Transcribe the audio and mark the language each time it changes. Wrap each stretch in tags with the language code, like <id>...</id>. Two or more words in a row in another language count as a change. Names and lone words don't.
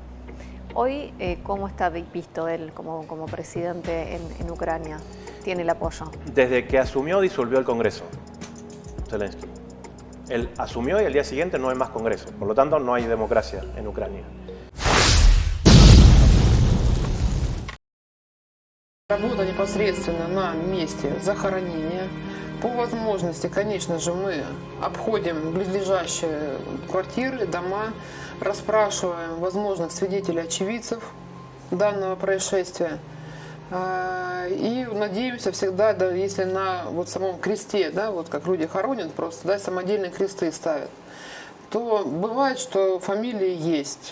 <es>Hoy, ¿cómo está visto él como presidente en Ucrania? ¿Tiene el apoyo? Desde que asumió, disolvió el Congreso, Zelensky. Él asumió y al día siguiente no hay más Congreso. Por lo tanto, no hay democracia en Ucrania.</es> <ru>Работа непосредственно на месте захоронения. По возможности, конечно же, мы обходим близлежащие квартиры, дома, расспрашиваем возможных свидетелей, очевидцев данного происшествия. И надеемся всегда, да, если на вот самом кресте, да, вот как люди хоронят просто, да, самодельные кресты ставят, то бывает, что фамилии есть.</ru>